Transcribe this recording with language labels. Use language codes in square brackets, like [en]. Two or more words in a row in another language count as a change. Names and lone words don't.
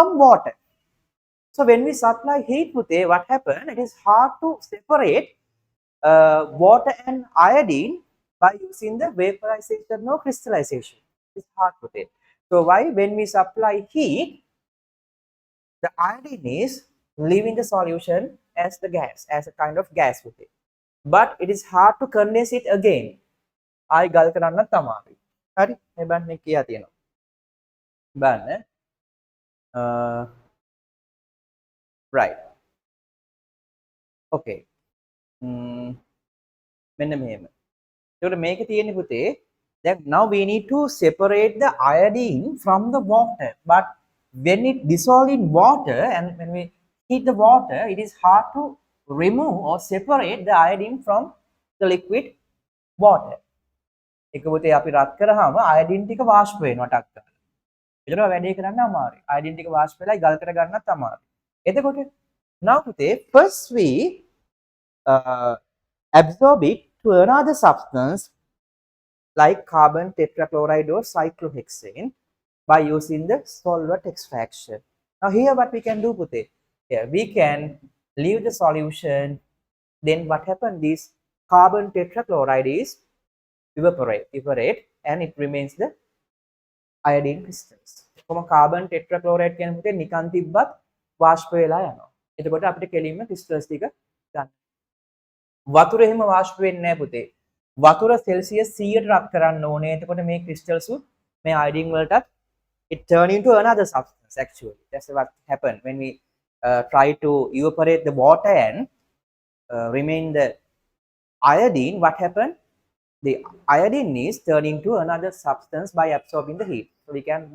[en] water so when we supply heat puthe what happen it is hard to separate water and iodine by using the vaporization or crystallization it's hard puthe so why when we supply heat the iodine is leaving the solution as the gas as a kind of gas puthe but it is hard to condense it again [si] ආයි ගල් කරන්නත් අමාරුයි හරි මේ බලන්න මේ කියා තියෙනවා බලන්න [en] right okay [si] මෙන්න මෙහෙම ඒකට මේකේ තියෙන්නේ පුතේ දැන් [en] now we need to separate the iodine from the water but when it dissolve in water and when we heat the water it is hard to remove or separate the iodine from the liquid water [si] එක පුතේ අපි රත් කරාම iodine ටික වාෂ්ප වෙනවා ටක් කරලා ඒතර වැඩේ කරන්න අමාරුයි iodine ටික වාෂ්ප වෙලා ගල් කර ගන්නත් අමාරුයි එතකොට [en] now පුතේ first we absorb it to another substance like carbon tetrachloride or cyclohexane by using the solvent extraction now here what we can do puthe here we can leave the solution then what happen this carbon tetrachloride is evaporate and it remains the iodine crystals [si] කොහොම carbon tetrachloride කියන පුතේ නිකන් තිබ්බත් වාෂ්ප වෙලා යනවා එතකොට අපිට කෙලින්ම crystals ටික ගන්න වතුර එහෙම වාෂ්ප වෙන්නේ නැහැ පුතේ වතුර සෙල්සියස් 100ට රත් කරන්න ඕනේ එතකොට මේ crystals මේ iodine වලටත් [en] it turn into another substance actually that's what happened when we try to evaporate the water and remain the iodine what happened the iodine is turned into another substance by absorbing the heat so we can